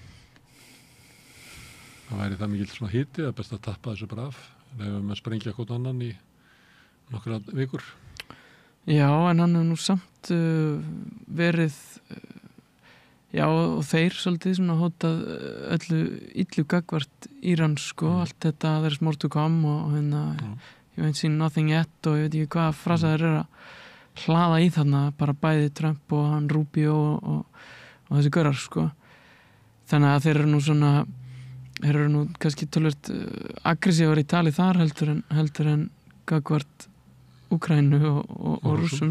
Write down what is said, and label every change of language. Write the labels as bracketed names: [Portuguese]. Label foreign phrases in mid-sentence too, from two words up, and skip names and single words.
[Icelandic] Það væri það mikill svona hiti, það er best að tappa þessu bara af, leyfa að sprengja hvort annan í nokkra vikur. Já, en hann nú samt verið já, og þeir svolítið svona hótað öllu illu gagvart Íran, allt þetta [English] there's more to come [Icelandic] og hérna [English] you ain't seen nothing yet [Icelandic] og ég veit ekki hvað frasa þeir að hlaða í þarna, bara bæði Trump og hann Rubio og þessi görar, þannig að þeir eru nú kannski tölvöld aggressívar í tali þar heldur en gagvart Úkraínu og Rússum,